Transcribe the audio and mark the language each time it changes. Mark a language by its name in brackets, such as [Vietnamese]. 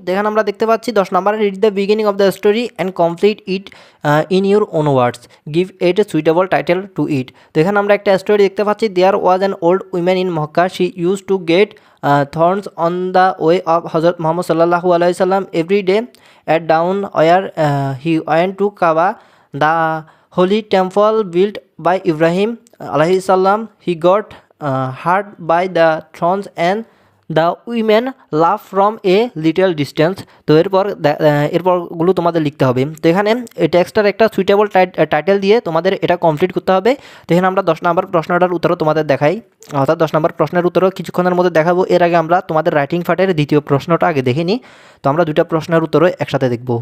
[Bangla] এখানে আমরা দেখতে পাচ্ছি 10 নম্বরে, [English] Read the beginning of the story and complete it in your own words, give it a suitable title to it. [Bangla] তো এখানে আমরা একটা স্টোরি দেখতে পাচ্ছি, [English] There was an old women in Mecca, she use to get thorns on the way of Hazrat Muhammad sallallahu alaihi wasallam every day. At down where he went to Kaaba, the holy temple built by Ibrahim alaihi salam, he got hurt by the thorns and the women laugh from a little distance. [Bangla] তো এরপরগুলো তোমাদের লিখতে হবে। তো এখানে এই টেক্সটার একটা [English] suitable title [Bangla] দিয়ে তোমাদের এটা কমপ্লিট করতে হবে। তো এখানে আমরা 10 নম্বর প্রশ্নটার উত্তরও তোমাদের দেখাই, অর্থাৎ 10 নম্বর প্রশ্নের উত্তরও কিছুক্ষণের মধ্যে দেখাবো। এর আগে আমরা তোমাদের রাইটিং পার্টের দ্বিতীয় প্রশ্নটা আগে দেখে নিই। তো আমরা 2টা প্রশ্নের উত্তরও একসাথে দেখব।